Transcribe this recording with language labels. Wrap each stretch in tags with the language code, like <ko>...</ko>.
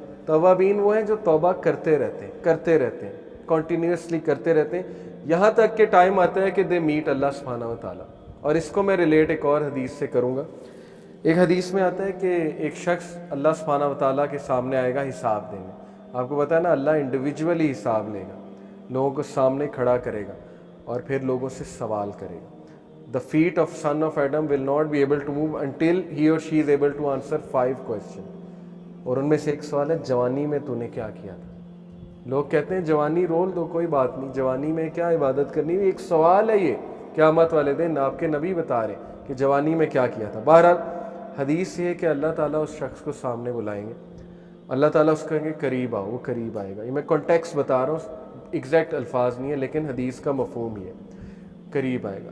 <ur>توابین وہ ہیں جو توبہ کرتے رہتے ہیں, کنٹینیوسلی کرتے رہتے ہیں, یہاں تک کہ ٹائم آتا ہے کہ</ur> <en>دے میٹ</en> <ur>اللہ سبحانہ و تعالیٰ. اور اس کو میں ریلیٹ ایک اور حدیث سے کروں گا. ایک حدیث میں آتا ہے کہ ایک شخص اللہ سبحانہ و تعالیٰ کے سامنے آئے گا حساب دینے. آپ کو پتہ ہے نا, اللہ انڈیویجولی حساب لے گا, لوگوں کو سامنے کھڑا کرے گا اور پھر لوگوں سے سوال کرے گا.</ur> <en>The feet of son of Adam will not be able to move until he or she is able to answer 5 questions.</en> <ur>اور ان میں سے ایک سوال ہے, جوانی میں تو نے کیا کیا تھا. لوگ کہتے ہیں جوانی رول دو, کوئی بات نہیں, جوانی میں کیا عبادت کرنی, ایک سوال ہے یہ قیامت والے دن. آپ کے نبی بتا رہے کہ جوانی میں کیا کیا تھا. بہرحال حدیث یہ ہے کہ اللہ تعالیٰ اس شخص کو سامنے بلائیں گے, اللہ تعالیٰ اس کو کہیں گے قریب آؤ, وہ قریب آئے گا. یہ میں کانٹیکسٹ بتا رہا ہوں, ایگزیکٹ الفاظ نہیں ہے, لیکن حدیث کا مفہوم یہ ہے, قریب آئے گا.</ur>